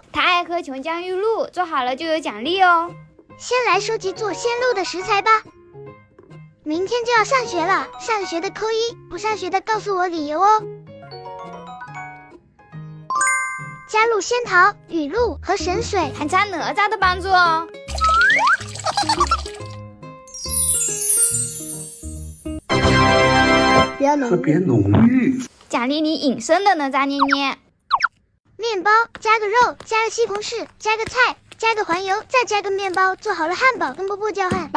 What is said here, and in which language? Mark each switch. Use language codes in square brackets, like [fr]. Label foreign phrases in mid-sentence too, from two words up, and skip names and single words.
[zh] 他愛喝瓊漿玉露，做好了就有獎勵哦。先來收集做仙露的食材吧。明天就要上學了，上學的扣1，不上學的告訴我理由哦。加入仙桃、雨露和神水，還差哪吒的幫助哦。特別濃郁。獎勵你隱身的哪吒捏捏。麵包加個肉，加個西紅柿，加個菜，加個環油，再加個麵包，做好了漢堡跟波波交換。